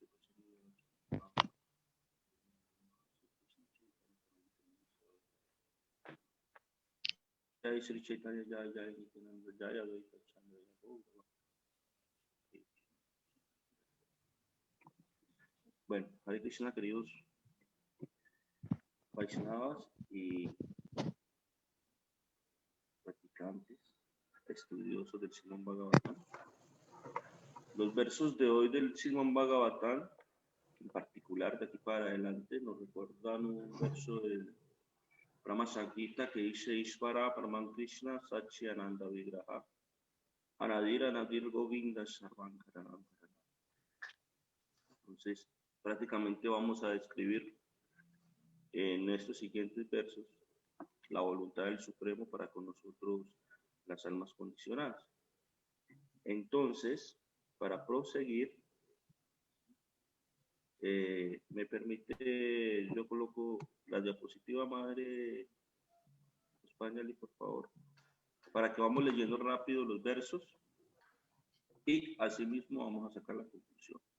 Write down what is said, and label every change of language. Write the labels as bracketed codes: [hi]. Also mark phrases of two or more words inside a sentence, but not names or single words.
[sa] जय श्री चैतन्य जय जय नित्यानन्द जय अद्वैत चन्द्र. [es] Bueno, [sa] हरे कृष्ण, [es] queridos Vaishnavas y practicantes, estudiosos del Srimad Bhagavatam. Los versos de hoy del Srimad Bhagavatam, en particular de aquí para adelante, nos recuerdan un verso del Brahma Sankirta que dice [sa] ईश्वर परमं कृष्ण सच्चिदानन्द विग्रह अनादिर नादिर गोविन्द सर्वं कारणम्. [es] Entonces, prácticamente vamos a describir en estos siguientes versos la voluntad del Supremo para con nosotros, las almas condicionadas. Entonces, para proseguir, me permite, yo coloco la diapositiva madre español, por favor, para que vamos leyendo rápido los versos y asimismo vamos a sacar la conclusión.